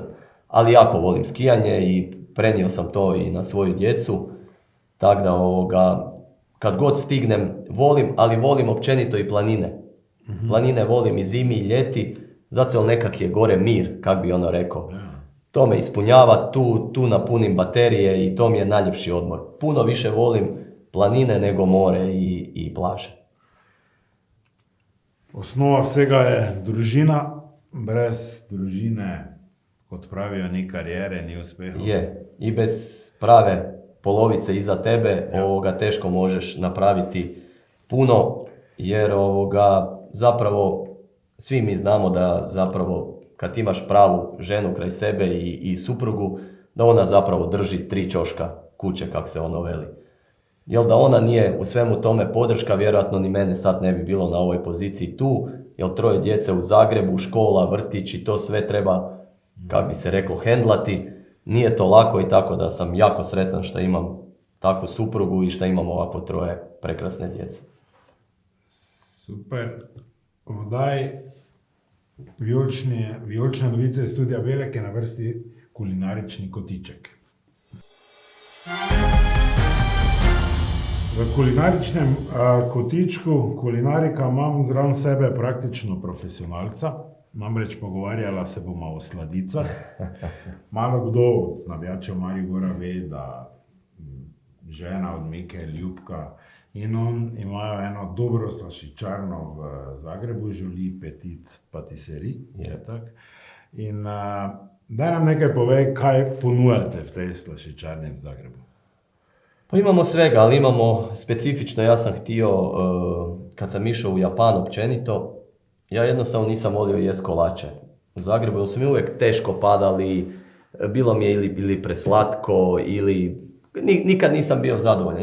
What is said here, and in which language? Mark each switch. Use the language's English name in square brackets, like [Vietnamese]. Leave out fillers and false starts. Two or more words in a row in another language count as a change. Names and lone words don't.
[Croatian] Ali jako volim skijanje i prenio sam to i na svoju djecu, tako da kad god stignem volim, ali volim općenito i planine. Planine volim i zimi i ljeti, zato jer nekak je gore mir, kak bi rekao. To me ispunjava, tu napunim baterije i to mi je najljepši odmor. Puno više volim planine nego more i plaže. [Slovenian] Osnova vsega je družina, brez družine, kot pravijo, ni karijere, ni uspeha. [Croatian] Je, i bez prave polovice iza tebe teško možeš napraviti puno, jer zapravo svi mi znamo da zapravo kad imaš pravu ženu kraj sebe i suprugu, da ona zapravo drži 3 ćoška kuće, kak se ono veli. Jer da ona nije u svemu tome podrška, vjerojatno ni mene sad ne bi bilo na ovoj poziciji tu, jer 3 djece u Zagrebu, škola, vrtić i to sve treba, kak bi se reklo, hendlati. Nije to lako i tako da sam jako sretan što imam takvu suprugu i što imam ovako 3 prekrasne djece. Super. [Slovenian] Vdaj Vijolične novice iz Studia Belek je na vrsti kulinarični kotiček. V kulinaričnem kotičku kulinarika imam zraven sebe praktično profesionalca. Namreč pogovarjala se bomo o sladicah. Malo kdo od navijačev Maribora ve, da žena od Mike, Ljubka in on imajo eno dobro slaščičarno v Zagrebu, Žuli Petit Patisserie. In daj nam nekaj povej, kaj ponujate v tej slaščičarni v Zagrebu. [Croatian] Pa imamo svega, ali imamo specifično, ja sam htio, kad sam išao u Japan općenito, ja jednostavno nisam volio jest kolače u Zagrebu, jer su mi uvijek teško padali, bilo mi je ili preslatko, ili nikad nisam bio zadovoljan.